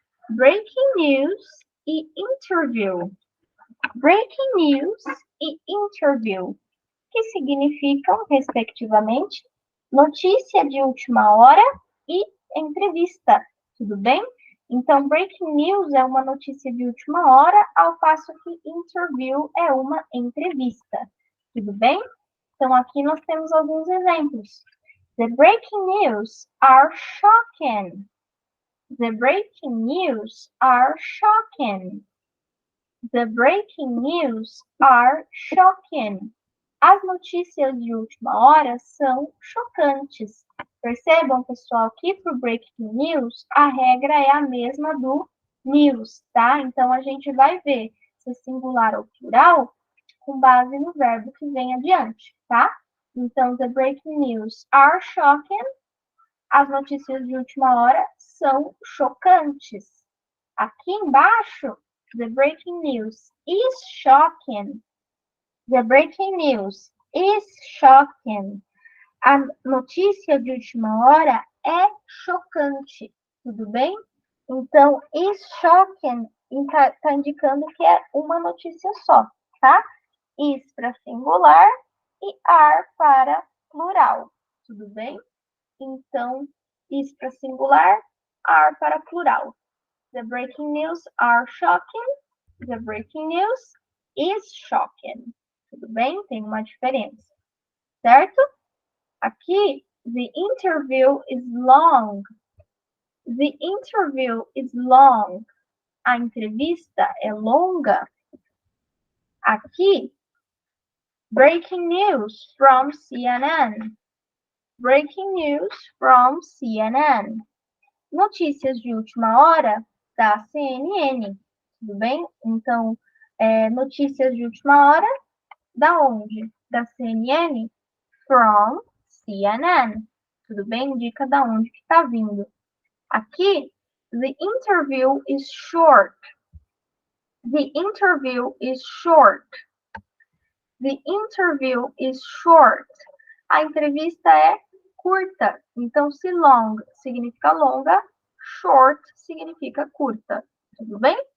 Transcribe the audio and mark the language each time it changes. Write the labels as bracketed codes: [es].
[pt] Breaking news e interview. Breaking news e interview, que significam, respectivamente, notícia de última hora e entrevista. Tudo bem? Então, breaking news é uma notícia de última hora, ao passo que interview é uma entrevista. Tudo bem? Então, aqui nós temos alguns exemplos. [en] The breaking news are shocking. The breaking news are shocking. The breaking news are shocking. [pt] As notícias de última hora são chocantes. Percebam, pessoal, que para o breaking news, a regra é a mesma do news, tá? Então, a gente vai ver se é singular ou plural com base no verbo que vem adiante, tá? Então, [en] the breaking news are shocking. [pt] As notícias de última hora são chocantes. Aqui embaixo, [en] the breaking news is shocking. The breaking news is shocking. [pt] A notícia de última hora é chocante. Tudo bem? Então, is shocking está indicando que é uma notícia só, tá? Is para singular e are para plural. Tudo bem? Então, is para singular, are para plural. [en] The breaking news are shocking. The breaking news is shocking. [pt] Tudo bem? Tem uma diferença, certo? Aqui, [en] the interview is long. The interview is long. [pt] A entrevista é longa. Aqui, [en] breaking news from CNN. Breaking news from CNN. [pt] Notícias de última hora da CNN. Tudo bem? Então, notícias de última hora, da onde? Da CNN? [en] From CNN. [pt] Tudo bem? Indica da onde que está vindo. [en] Aqui, the interview is short. The interview is short. The interview is short. [pt] A entrevista é curta. Então, se long significa longa, short significa curta. Tudo bem?